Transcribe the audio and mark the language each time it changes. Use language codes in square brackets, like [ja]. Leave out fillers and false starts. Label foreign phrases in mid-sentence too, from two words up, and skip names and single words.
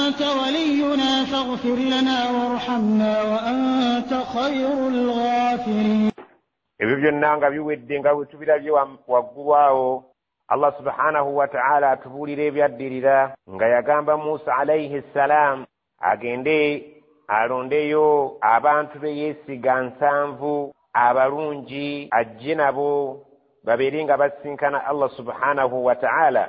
[ar] أنت ولينا فاغفر لنا وارحمنا وأنت خير الغافرين. [lg] ebyo byonna nga biwedde nga bwe tubirabye waggulu awo Allah [ar] سبحانه وتعالى [lg] atubuulira ebyaddirira nga yagamba Musa [ar] عليه السلام [lg] agende alondeyo abantu be yeesiga 7 abalungi ajje nabo babeere nga basinkana Allah [ar] سبحانه وتعالى.